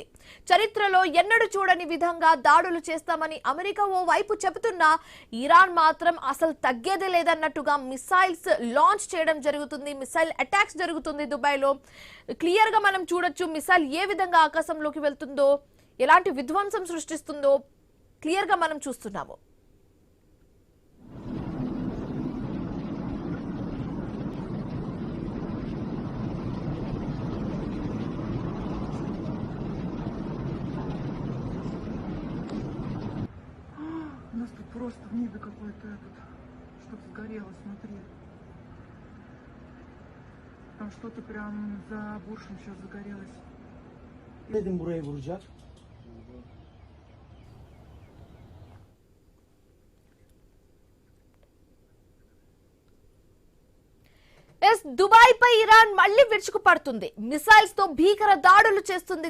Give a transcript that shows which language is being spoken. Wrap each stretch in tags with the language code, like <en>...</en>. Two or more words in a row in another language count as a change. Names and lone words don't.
<te>చరిత్రలో ఎన్నడూ చూడని విధంగా దాడులు చేస్తామని అమెరికా ఓ వైపు చెబుతున్నా ఇరాన్ మాత్రం అసలు తగ్గేదే లేదన్నట్టుగా</te> <en>missiles launch</en> <te>చేయడం జరుగుతుంది.</te> <en>missile attacks</en> <te>జరుగుతుంది దుబాయ్లో. క్లియర్ గా మనం చూడొచ్చు మిసైల్ ఏ విధంగా ఆకాశంలోకి వెళ్తుందో, ఎలాంటి విధ్వంసం సృష్టిస్తుందో క్లియర్ గా మనం చూస్తున్నాము.</te> <ru>У нас тут просто в небе какое-то что-то сгорело, смотри. Там что-то прям за Буршем сейчас загорелось.</ru> <tr>Dedim buraya vuracak.</tr> <te>దుబాయ్ పై ఇరాన్ మళ్లీ విరుచుకుపడుతుంది. మిసైల్స్ తో భీకర దాడులు చేస్తుంది.</te>